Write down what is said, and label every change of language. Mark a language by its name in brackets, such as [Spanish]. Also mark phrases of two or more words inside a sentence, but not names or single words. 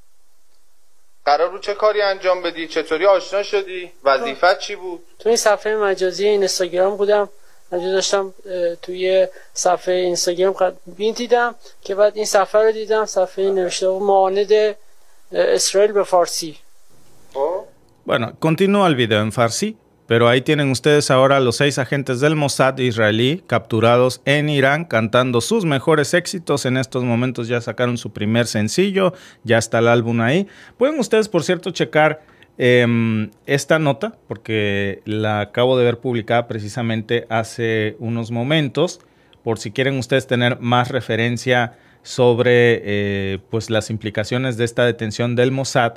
[Persian] قرار بود چه کاری انجام بدی؟ چطوری آشنا شدی؟ وظیفت چی بود؟ تو این صفحه مجازی اینستاگرام بودم، اونجا داشتم توی صفحه اینستاگرام بین دیدم که بعد این صفحه رو دیدم، صفحه نوشته بود معاند اسرائیل به فارسی. [Spanish] Bueno, continúa el video en farsi, pero ahí tienen ustedes ahora los 6 agentes del Mossad israelí capturados en Irán cantando sus mejores éxitos. En estos momentos ya sacaron su primer sencillo, ya está el álbum ahí. Pueden ustedes, por cierto, checar esta nota, porque la acabo de ver publicada precisamente hace unos momentos, por si quieren ustedes tener más referencia sobre pues las implicaciones de esta detención del Mossad.